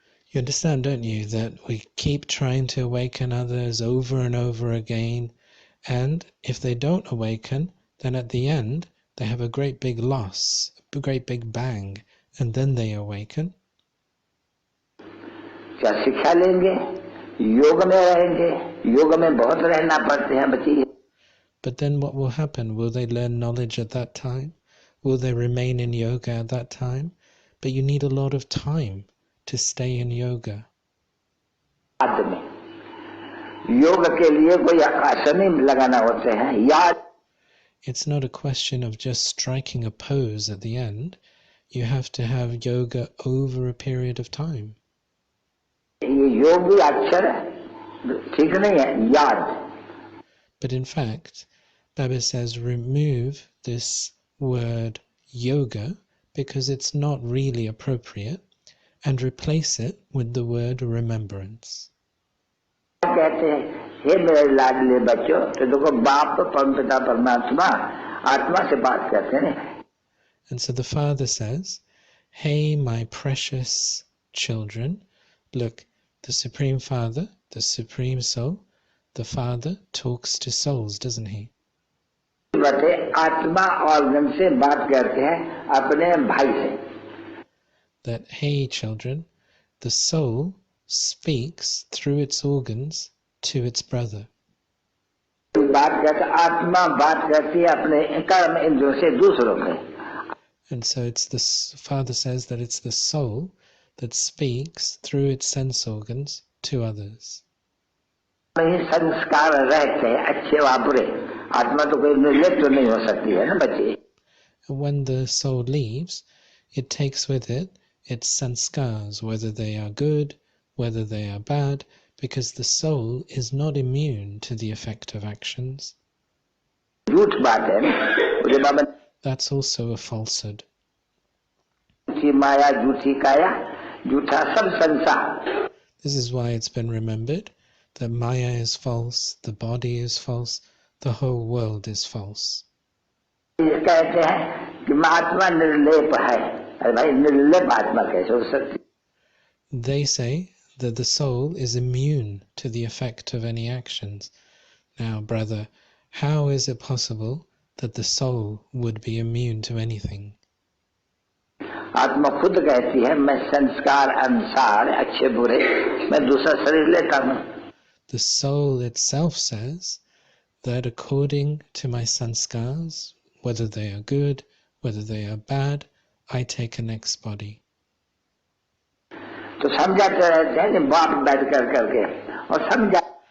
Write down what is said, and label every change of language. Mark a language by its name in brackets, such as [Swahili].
[English] You understand, don't you, that we keep trying to awaken others over and over again, and if they don't awaken, then at the end they have a great big loss, a great big bang, and then they awaken. [Hindi] क्या शिक्षा लेंगे, योग में रहेंगे, योग में बहुत रहना पड़ते हैं बच्चे. [English] But then what will happen? Will they learn knowledge at that time? Will they remain in yoga at that time? But you need a lot of time to stay in yoga. [Hindi] याद में योग के लिए कोई आसन ही लगाना होते हैं. याद. [English] It's not a question of just striking a pose at the end. You have to have yoga over a period of time. [Hindi] ये योग भी अक्षर ठीक नहीं है. याद. [English] But in fact, Baba says remove this word yoga because it's not really appropriate and replace it with the word remembrance. [Hindi] कहते हैं हे मेरे लाडले बच्चों, तो देखो बाप परमपिता परमात्मा आत्मा से बात करते हैं. [English] And so the Father says, hey my precious children, look, the Supreme Father, the Supreme Soul, the Father talks to souls, doesn't he? [Hindi] आत्मा ऑर्गन से बात करते हैं अपने भाई से. [English] That, hey children, the soul speaks through its organs to its brother. [Hindi] बात करते आत्मा बात करती है अपने कर्म इंद्रियों से दूसरों से. [English] And so it's the Father says that it's the soul that speaks through its sense organs to others. [Hindi] संस्कार रहते हैं अच्छे व बुरे. आत्मा तो कोई निर्लिप्त नहीं हो सकती है ना बच्चे. [English] And when the soul leaves, it takes with it its sanskars, whether they are good, whether they are bad, because the soul is not immune to the effect of actions. [Hindi] झूठ बात है ना बाबा. [English] That's also a falsehood. [Hindi] झूठी माया, झूठी काया, झूठा सब संसार. [English] This is why it's been remembered that Maya is false, the body is false, the whole world is false. [Hindi] कहते हैं कि आत्मा निर्लेप है. अरे भाई निर्लेप आत्मा कैसे हो सकती? [English] They say that the soul is immune to the effect of any actions. Now, brother, how is it possible that the soul would be immune to anything? [Hindi] आत्मा खुद कहती है मैं संस्कार अनुसार अच्छे बुरे मैं दूसरा शरीर लेता हूँ. [English] The soul itself says that according to my sanskars, whether they are good, whether they are bad, I take a next body. [Hindi] तो समझाते रहते हैं बाप बैठ कर करके और समझा.